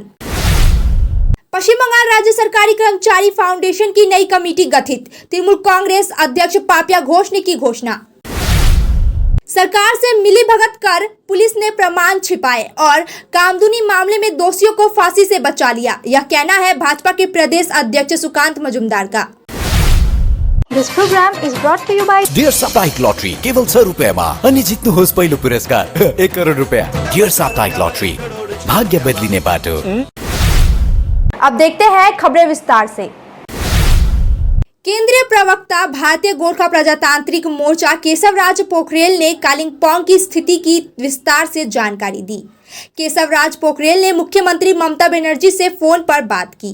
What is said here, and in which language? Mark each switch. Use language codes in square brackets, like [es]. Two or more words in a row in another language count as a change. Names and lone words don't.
[hi] पश्चिम बंगाल राज्य सरकारी कर्मचारी फाउंडेशन की नई कमेटी गठित, तृणमूल कांग्रेस अध्यक्ष पापिया घोष ने की घोषणा। सरकार से मिलीभगत कर पुलिस ने प्रमाण छिपाए और कामदुनी मामले में दोषियों को फांसी से बचा लिया, यह कहना है भाजपा के प्रदेश अध्यक्ष सुकांत मजुमदार का। [en] This program is brought to you by [ne] डियर साप्ताहिक लॉटरी केवल 100 रुपैयाँमा अनि जित्नुहोस् पहिलो पुरस्कार 1 करोड रुपैयाँ। डियर साप्ताहिक लॉटरी, भाग्य बदलिने बाटो। [hi] अब देखते हैं खबरें विस्तार से। केंद्रीय प्रवक्ता भारतीय गोरखा प्रजातांत्रिक मोर्चा केशवराज पोखरेल ने कालिम्पोंग की स्थिति की विस्तार से जानकारी दी। केशवराज पोखरेल ने मुख्यमंत्री ममता बनर्जी से फोन पर बात की।